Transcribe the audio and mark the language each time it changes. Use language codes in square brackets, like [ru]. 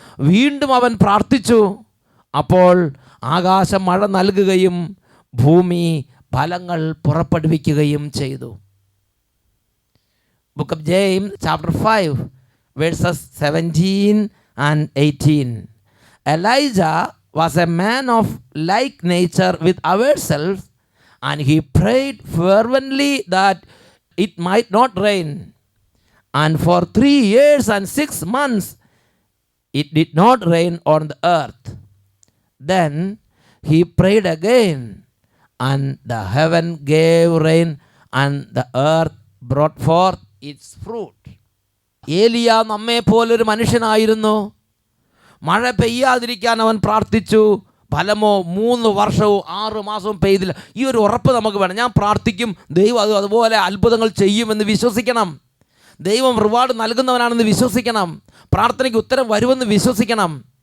[ml] വീണ്ടും അവൻ പ്രാർത്ഥിച്ചു. അപ്പോൾ ആകാശം മഴ നൽകുകയും ഭൂമി ഫലങ്ങൾ പുറപ്പെടുവിക്കുകയും ചെയ്തു. [en] Book of James chapter 5 verses 17 and 18. Elijah was a man of like nature with ourselves, and he prayed fervently that it might not rain. And for 3 years and 6 months it did not rain on the earth. Then he prayed again, and the heaven gave rain, and the earth brought forth its fruit. [ml] ഏലിയ നമ്മെ പോലൊരു മനുഷ്യനായിരുന്നു. മഴ പെയ്യാതിരിക്കാൻ അവൻ പ്രാർത്ഥിച്ചു. ഫലമോ 3 വർഷവും 6 മാസവും പെയ്തില്ല. ഈ ഒരു ഉറപ്പ് നമുക്ക് വേണം. ഞാൻ പ്രാർത്ഥിക്കും, ദൈവം അതുപോലെ അത്ഭുതങ്ങൾ ചെയ്യുമെന്ന് വിശ്വസിക്കണം. ദൈവം റിവാർഡ് നൽകുന്നവനാണെന്ന് വിശ്വസിക്കണം. പ്രാർത്ഥനയ്ക്ക് ഉത്തരം വരുമെന്ന് വിശ്വസിക്കണം.